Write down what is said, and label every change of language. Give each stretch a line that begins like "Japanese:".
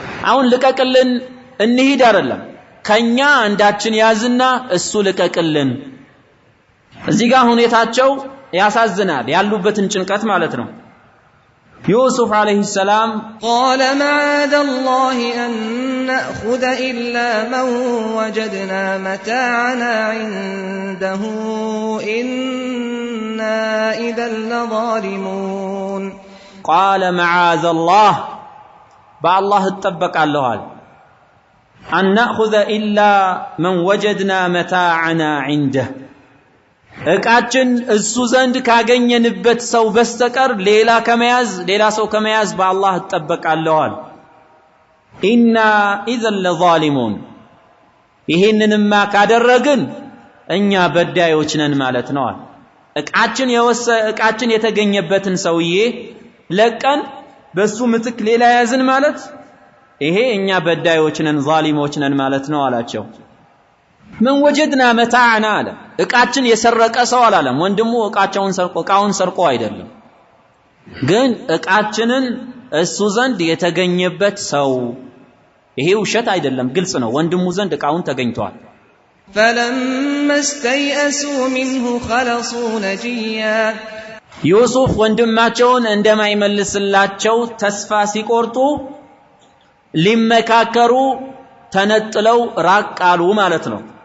Amharic: አሁን ልቀቅልን እንሂድ አይደለም ከኛ አንዳችን ያዝና እሱ ልቀቅልን። እዚህ ጋር ሁኔታቸው ያሳዝናል ያሉበትን ጭንቀት ማለት ነው።
Arabic: يوسف عليه السلام قال معاذ الله أن نأخذ إلا من وجدنا متاعنا عنده إنا إذا لظالمون. قال معاذ الله بالله اتبك الله أن نأخذ إلا من وجدنا متاعنا عنده
Amharic: እቃችን እሱ ዘንድ ካገኘንበት ሰው በስተቀር ሌላ ሰው ከመያዝ በአላህ ተጠበቃለዋል።
Arabic: ኢና ኢዘን ለዛሊሙን
Amharic: ይሄንንማ ካደረግን እኛ በዳዮች ነን ማለት ነው። እቃችን የተገኘበትን ሰውዬ ለቀን በሱ ምትክ ሌላ ያዝን ማለት ይሄ እኛ በዳዮች ነን ዛሊሞች ነን ማለት ነው አላቸው።
Arabic: من وجدنا متاعنا
Amharic: አለ እቃችን የሰረቀ ሰው አላለም። ወንድሙ እቃውን ሰርቆ አይደለም ግን እቃችንን እሱ ዘንድ የተገኘበት ሰው ይሄ ውሸት አይደለም ግልጽ ነው። ወንድሙ ዘንድ እቃውን ተገኝቷል።
Arabic: فلما استيئسوا منه خلصوا نجيا
Amharic: ዩሱፍ ወንድማቸውን እንደማይመልስላቸው ተስፋ ሲቆርጡ ሊመካከሩ ተነጥለው ራቅ አሉ ማለት ነው።